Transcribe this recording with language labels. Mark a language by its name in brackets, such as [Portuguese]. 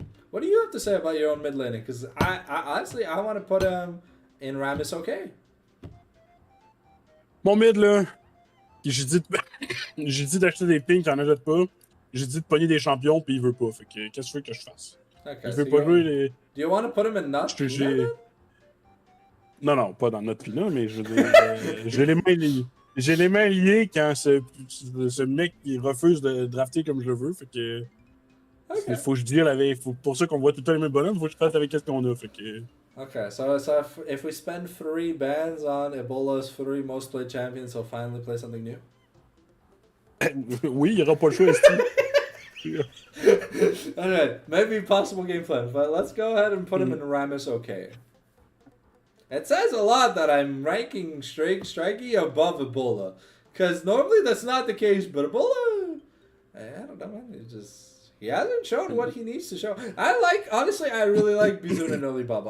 [English] What do you have to say about your own mid laning? Because I honestly I want to put him in Ramis OK. [French] Mon mid là, j'ai dit d'acheter des pings, t'en achètes pas. J'ai dit de pogner des champions, puis il veut pas. Fait que qu'est-ce que tu veux que je fasse? [English] Okay, [French] il veut pas jouer les. [English] Do you want to put him in Nut? [French] Non, pas dans notre Pina, mais je veux dire, j'ai les mains liées. J'ai les mains liées quand ce mec il refuse de drafter comme je le veux. Fait que. Il faut que je deal avec. Pour ça qu'on voit tout le temps les mêmes bonhommes, il faut que je fasse avec ce qu'on a. Fait que. [English] Okay, so if we spend 3 bans on Ebola's 3 most played champions, he'll finally play something new? [French] Oui, il n'y aura pas le choix, Steve. [English] Alright, maybe possible game plan, but let's go ahead and put him in Ramis OK. It says a lot that I'm ranking Strikey above Ebola. Because normally that's not the case, but Ebola, I don't know, man. It just, he hasn't shown what he needs to show. Honestly, I really like Bizun and Alibaba.